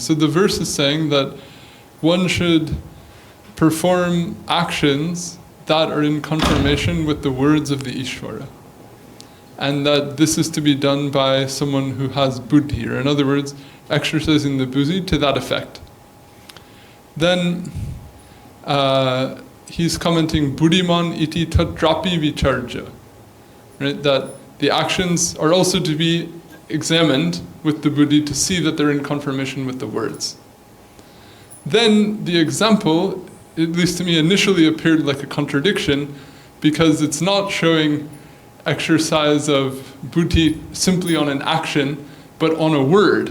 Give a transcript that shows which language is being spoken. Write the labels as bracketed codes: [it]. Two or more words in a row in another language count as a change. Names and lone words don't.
[en] So the verse is saying that one should perform actions that are in confirmation with the words of the Ishvara. And that this is to be done by someone who has buddhi, or in other words, exercising the buddhi to that effect. Then he's commenting [sa] buddhiman iti tatrapi vicharja, [en] right? That the actions are also to be examined with the buddhi to see that they're in confirmation with the words. Then the example, at least to me, initially appeared like a contradiction, because it's not showing exercise of buddhi simply on an action, but on a word.